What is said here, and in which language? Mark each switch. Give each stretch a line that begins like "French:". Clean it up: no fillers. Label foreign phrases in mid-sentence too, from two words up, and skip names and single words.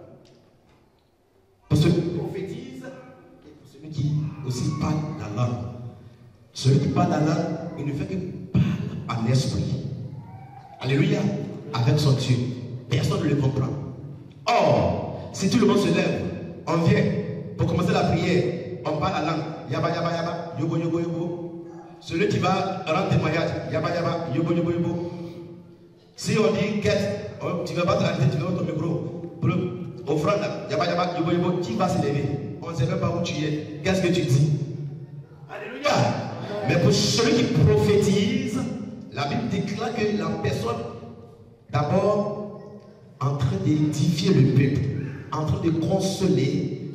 French: Pour celui qui prophétise et pour celui qui aussi parle la langue. Celui qui parle la langue, il ne fait que parler en esprit. Alléluia. Avec son Dieu. Personne ne le comprend. Or, si tout le monde se lève, on vient pour commencer la prière, on parle la langue. Yaba, yaba, yaba, yobo, yobo, yobo. Celui qui va rendre témoignage, yaba, yaba, yobo, yobo, yobo. Si on dit quête, tu ne vas pas te rater, tu vas ton micro. Pour offrande, yaba, yaba, yobo, yobo, qui va se lever? On ne sait même pas où tu es. Qu'est-ce que tu dis? Alléluia. Mais pour celui qui prophétise, la Bible déclare que la personne, d'abord, en train d'édifier le peuple, en train de consoler.